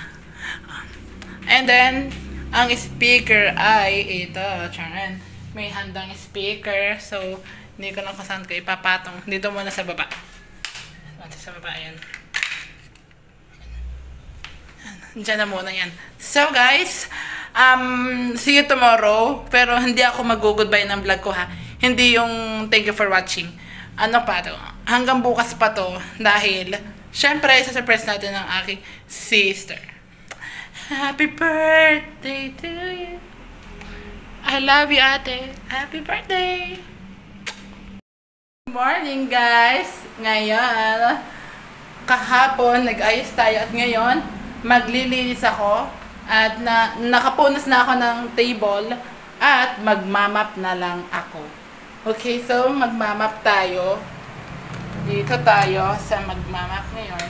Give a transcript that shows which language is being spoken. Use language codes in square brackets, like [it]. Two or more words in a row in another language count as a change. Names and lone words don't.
[en] And then, [tl] ang speaker ay ito. Charan. May handang speaker. So, hindi ko lang kung saan ko ipapatong. Dito muna sa baba. Sa baba, ayan. Diyan na muna yan. [en] So, guys, see you tomorrow. [tl] Pero, hindi ako mag-goodbye ng vlog ko, ha. Hindi yung [en] thank you for watching. [tl] Ano pa to? Hanggang bukas pa to. Dahil, syempre, isa-surprise natin ang aking sister. [en] Happy birthday to you. I love you, ate. [tl] Happy birthday. [en] Good morning, guys. [tl] Ngayon, kahapon, nag-ayos tayo. At ngayon, maglilinis ako. At nakapunas na ako ng table. At magmamap na lang ako. Okay, so magmamap tayo. Dito tayo sa magmamap ngayon.